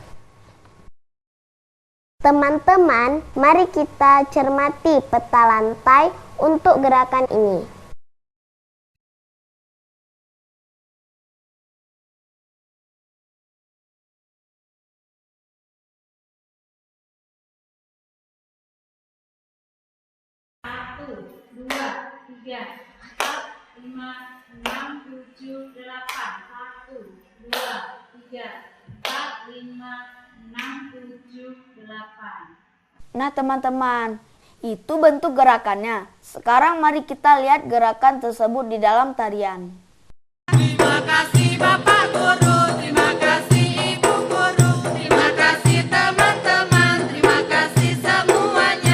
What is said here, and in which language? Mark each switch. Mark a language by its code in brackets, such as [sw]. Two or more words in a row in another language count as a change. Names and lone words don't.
[id] Teman-teman, mari kita cermati peta lantai untuk gerakan ini. Satu, dua, tiga, empat, lima, enam, tujuh, delapan. Satu, dua, tiga, empat, lima, enam, tujuh, delapan. Nah teman-teman, itu bentuk gerakannya. Sekarang mari kita lihat gerakan tersebut di dalam tarian. Terima kasih Bapak Guru, terima kasih Ibu Guru, terima kasih teman-teman, terima kasih semuanya.